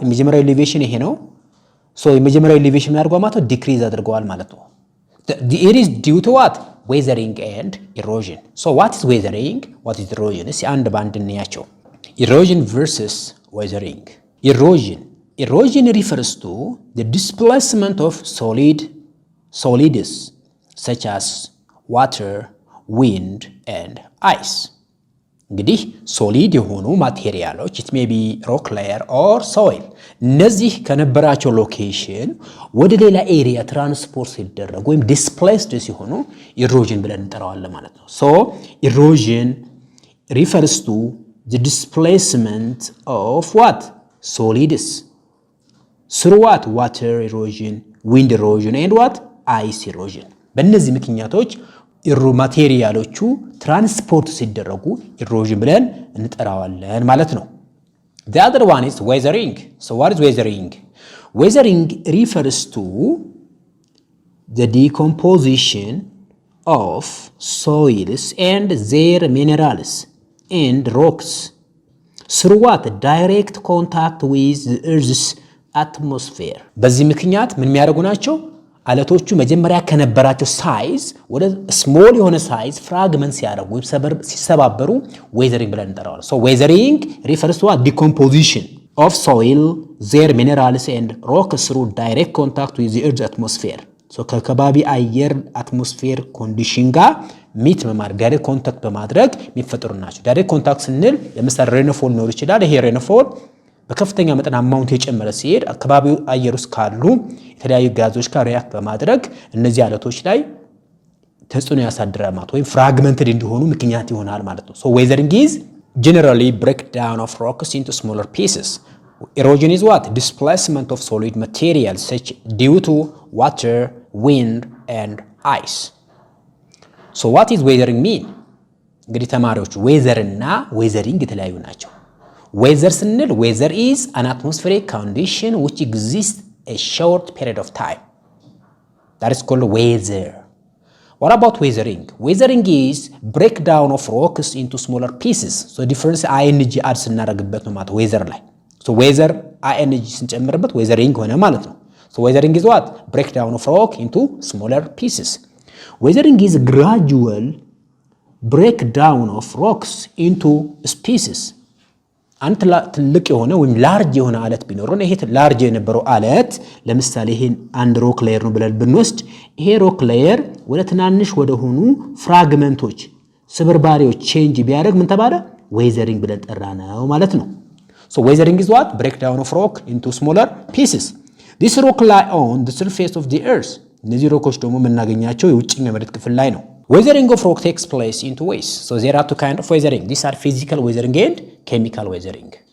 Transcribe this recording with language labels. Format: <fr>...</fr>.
<am>የመጀመሪያው ኤሌቬሽን ይሄ ነው። so የመጀመሪያው ኤሌቬሽን ምን ያደርገዋል ማለት ነው? ዲክሪዝ አድርገዋል ማለት ነው።</am> <en>it is due to what? weathering and erosion. so what is weathering? what is erosion?</en> <am>እስኪ አንድ ባንድ እንያቸው።</am> <en>erosion versus weathering. erosion refers to the displacement of solids such as water, wind and ice.</en> <am>እንግዲህ ሶሊድ የሆኑ ማቴሪያሎች</am> <en>it may be rock layer or soil</en> <am>እነዚህ ከነበራቸው ሎኬሽን ወደ ሌላ ኤሪያ ትራንስፖርት ሲደረጉ ወይም ዲስፕሌስድ ሲሆኑ ኢሮዥን ብለን እንጠራዋለን ማለት ነው።</am> <en>so erosion refers to the displacement of what? solids through what? water erosion, wind erosion and what? ice erosion.</en> <am>በእነዚህ ምክንያቶች ማቴሪያሎቹ ትራንስፖርት ሲደረጉ ኢሮዥን ብለን እንጠራዋለን ማለት ነው።</am> <en>the other one is weathering. so what is weathering? weathering refers to the decomposition of soils and their minerals and rocks through what? direct contact with the Earth's atmosphere.</en> <am>በዚህ ምክንያት ምን የሚያደርጉ ናቸው? አለቶቹ መጀመሪያ ከነበራቸው ሳይዝ ወደ ስሞል የሆነ ሳይዝ ፍራግመንት ሲያደርጉ ሲሰባበሩ weathering ብለን እንጠራዋለን።</am> <en>so weathering refers to a decomposition of soil, their minerals and rocks through direct contact with the Earth's atmosphere.</en> <am>so ከከባቢ አየር አትሞስፌር ኮንዲሽን ጋር ሚት በማድረግ ዳይሬክት ኮንታክት በማድረግ የሚፈጠሩ ናቸው። ዳይሬክት ኮንታክት ስንል ለምሳሌ ሬንፎል ኖር ይችላል። ይሄ ሬንፎል በከፍተኛ መጠን አማውንት የጨመረ ሲሄድ አካባቢው አየር ውስጥ ካሉ የተለያዩ ጋዞች ጋር ሪአክት በማድረግ እነዚህ አለቶች ላይ ተጽዕኖ ያሳድራል ማለት ወይም ፍራግመንትድ እንዲሆኑ ምክንያት ይሆናል ማለት ነው። ሶ ዌዘሪንግ ኢዝ</am> <en>generally breakdown of rocks into smaller pieces. Erosion is what? Displacement of solid materials such due to water, wind and ice. So what is weathering mean?</en> <am>እንግዲህ ተማሪዎች ዌዘር እና ዌዘሪንግ የተለያዩ ናቸው። ዌዘር ስንል</am> <en>ዌዘር is an atmospheric condition which exists a short period of time. That is called weather. What about weathering? Weathering is breakdown of rocks into smaller pieces. So difference ing add</en> <am>ስናደርግበት ነው ማለት</am> <en>weather ላይ So weather ing ስንጨምርበት weathering</en> <am>ሆነ ማለት ነው።</am> <en>So weathering is what? Breakdown of rock into smaller pieces. Weathering is gradual breakdown of rocks into species.</en> <am>አንተ ትልቅ የሆነ ወይም ላርጅ የሆነ አለት ቢኖርና ይሄ ላርጅ የነበረው አለት ለምሳሌ ይሄን አንድ ሮክ ሌየር ነው ብለን ብንወስድ ይሄ ሮክ ሌየር ወደ ትናንሽ ወደ ሆኑ ፍራግመንቶች ስብርባሪዎች ቼንጅ ቢያደርግ ምን ተባለ? ዌዘሪንግ ብለን ጠራነው ማለት ነው።</am> <en>So weathering is what? Breakdown of rock into smaller pieces. This rock lie on the surface of the earth.</en> <am>እነዚህ ሮኮች ደግሞ የምናገኛቸው የውጭኛው መሬት ክፍል ላይ ነው።</am> <en>Weathering of rock takes place in two ways. So there are two kinds of weathering. These are physical weathering and chemical weathering.</en>